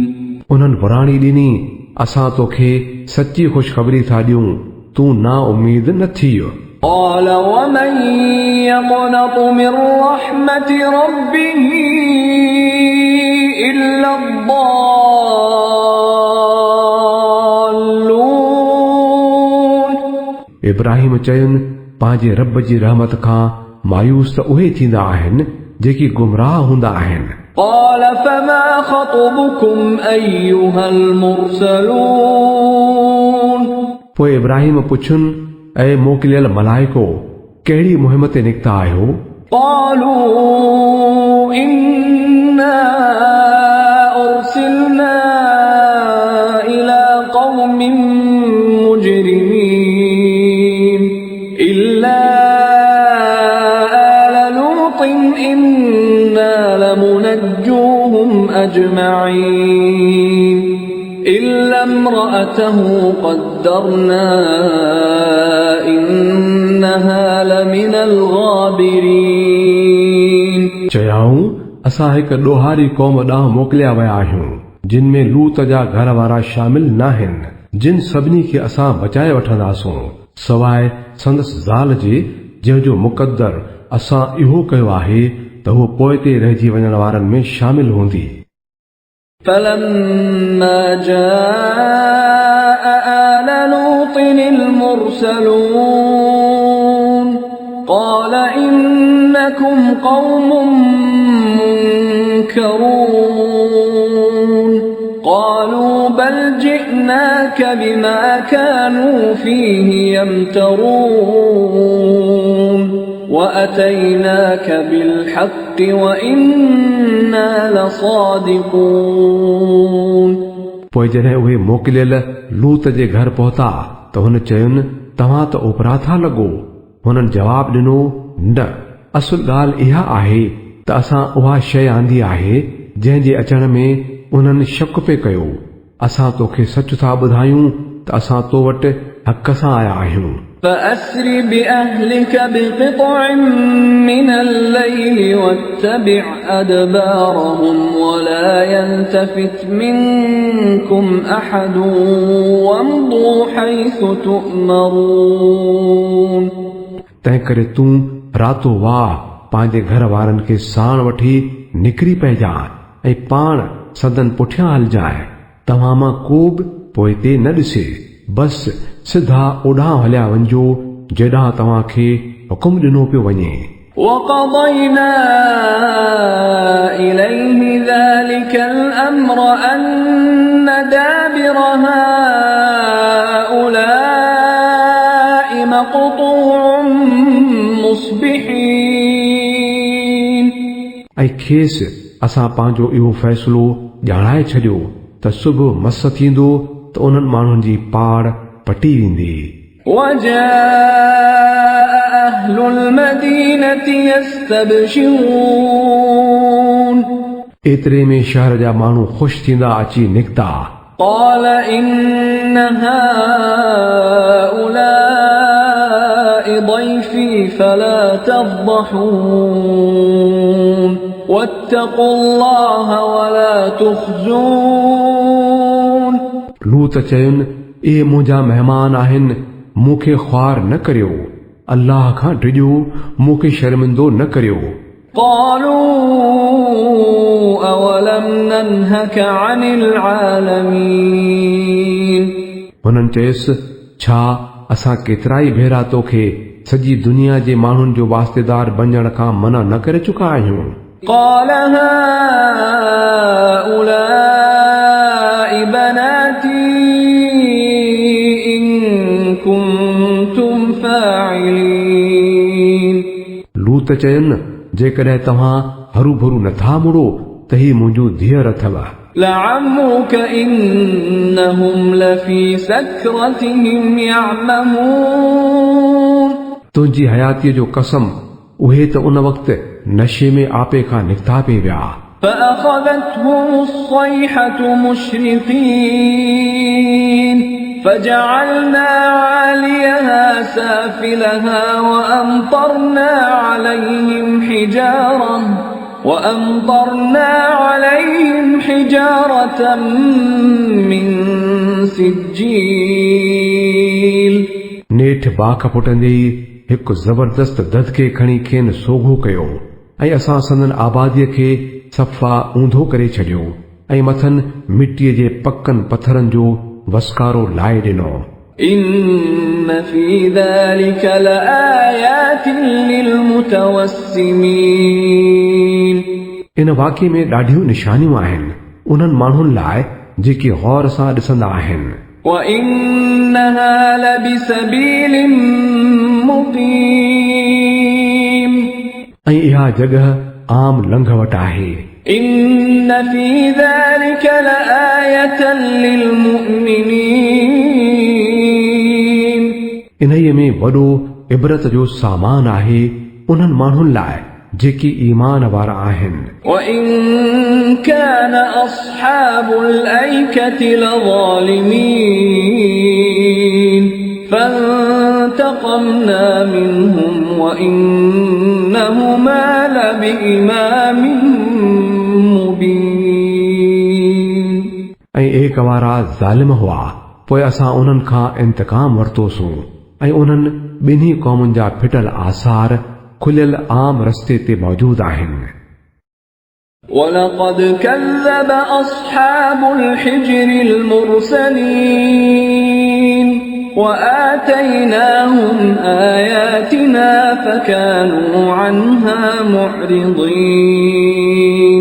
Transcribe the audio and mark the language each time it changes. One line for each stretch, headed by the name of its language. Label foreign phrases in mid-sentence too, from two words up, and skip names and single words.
Sindhi: उन्हनि वराणी ॾिनी असां तोखे सची ख़ुशख़बरी था ॾियूं तूं ना उम्मीद न थी।
Arabic: قال ومن يقنط من رحمة ربه إلا الضالون
Sindhi: इब्राहिम चयुनि पंहिंजे रब जी रहमत खां मायूस त उहे थींदा आहिनि जेकी गुमराह हूंदा आहिनि।
Arabic: قال فما خطبكم أيها المرسلون
Sindhi: पोइ इब्राहिम पुछुनि ऐं मोकिलियल मलाइको कहिड़ी मुहिम ते निकिता आहियो?
Arabic: قالوا إنا أرسلنا إلى قوم مجرمين إلا آل لوط إنا لمنجوهم أجمعين إلا امرأته قدرنا إنها لمن الغابرين
Sindhi: चयाऊं असां हिकु ॾोहारी क़ौम ॾांहुं मोकिलिया विया आहियूं जिन में लूत जा घर वारा शामिल न आहिनि जिन सभिनी खे असां बचाए वठंदासूं सवाइ संदसि ज़ाल जे जंहिंजो मुक़दर असां इहो कयो आहे त हू पोइ ते रहिजी वञण वारनि में शामिल हूंदी।
Arabic: فلما جاء آل لوط المرسلون قال إنكم قوم منكرون قالوا بل جئناك بما كانوا فيه يمترون وأتيناك بالحق وإنا لصادقون
Sindhi: पोइ जॾहिं उहे मोकिलियल लूत जे घर पहुता त हुन चयुनि तव्हां त ओपरा था लॻो। हुननि जवाब ॾिनो न असुल ॻाल्हि इहा आहे त असां उहा शइ आंदी आहे जंहिंजे अचण में उन्हनि शक पे कयो। असां तोखे सच था ॿुधायूं त असां तो वटि हक़ सां आया आहियूं।
Arabic: فأسر بأهلك بقطع من الليل واتبع أدبارهم ولا يلتفت منكم أحد وامضوا حيث تؤمرون
Sindhi: तंहिं करे तूं रातो वाह पंहिंजे घर वारनि खे साण वठी निकिरी पइजांइ ऐं पाण सदन पुठियां हलजांइ। तव्हां मां को बि पोइ ते न ॾिसे बस सिधा ओॾां हलिया वञो जेॾां तव्हां खे हुकुम ॾिनो पियो वञे।
Arabic: وقضينا إليه ذلك الأمر أن دابر هؤلاء مقطوع مصبحين
Sindhi: ऐं खेसि असां पंहिंजो इहो फ़ैसिलो ॼाणाए छॾियो त सुबुह मस थींदो त उन्हनि माण्हुनि जी पाड़ पटी वेंदी।
Arabic: وجاء أهل المدينة يستبشرون
Sindhi: एतिरे में शहर जा माण्हू ख़ुशि थींदा अची निकिता।
Arabic: قال إن هؤلاء ضيفي فلا تفضحون واتقوا الله ولا تخزون
Sindhi: लूत चयुनि ए मुंहिंजा महिमान आहिनि मूंखे ख्वार न करियो अल्लाह खां डिॼो मूंखे शर्मिंदो न करियो
Arabic: قالوا أولم ننهك عن العالمين
Sindhi: हुननि चयुसि छा असां केतिरा ई भेरा तोखे सॼी दुनिया जे माण्हुनि जो वास्तेदार बणजण खां मना न करे चुका आहियूं
Arabic: قال هؤلاء بناتي إن كنتم فاعلين
Sindhi: लूत चयनि जेकॾहिं तव्हां हरू भरू नथा मुड़ो त ही मुंहिंजूं धीअर अथव
Arabic: لعمرك إنهم لفي سكرتهم يعمهون
Sindhi: तुंहिंजी हयातीअ जो कसम उहे त उन वक़्तु नशे में आपे खां निकिता पिए विया
Arabic: فأخذتهم الصيحة مشرقين فجعلنا عاليها سافلها وأمطرنا عليهم حجارة من سجيل
Sindhi: नेठ बाख पुटंदे ई हिकु ज़बरदस्त ददके खणी खेनि सोघो कयो ऐं असां संदन आबादीअ खे सफ़ा ऊंधो करे छॾियो ऐं मथनि मिटीअ जे पकनि पथरनि जो वसकारो लाए ॾिनो
Arabic: إن في ذلك لآيات للمتوسمين
Sindhi: इन वाक़े में ॾाढियूं निशानियूं आहिनि उन्हनि माण्हुनि लाइ जेके गौर सां ॾिसंदा आहिनि
Arabic: وإنها لبسبيل مقيم
Sindhi: ऐं इहा जॻह आम लंघवट आहे
Arabic: إن في ذلك لآية للمؤمنين
Sindhi: इन्हीअ में वॾो इबरत जो सामान आहे उन्हनि माण्हुनि लाइ जेके ईमान वारा आहिनि
Arabic: وإن كان أصحاب الأيكة لظالمين فانتقمنا منهم وإنهما لبإمام مبين
Sindhi: ऐं एक वारा ज़ालिम हुआ पोइ असां उन्हनि खां इंतकाम वरितोसीं ऐं उन्हनि ॿिन्ही क़ौमुनि जा फिटल आसार खुलियल आम रस्ते ते मौजूद आहिनि
Arabic: ولقد كذب أصحاب الحجر المرسلين وآتيناهم آياتنا فكانوا عنها معرضين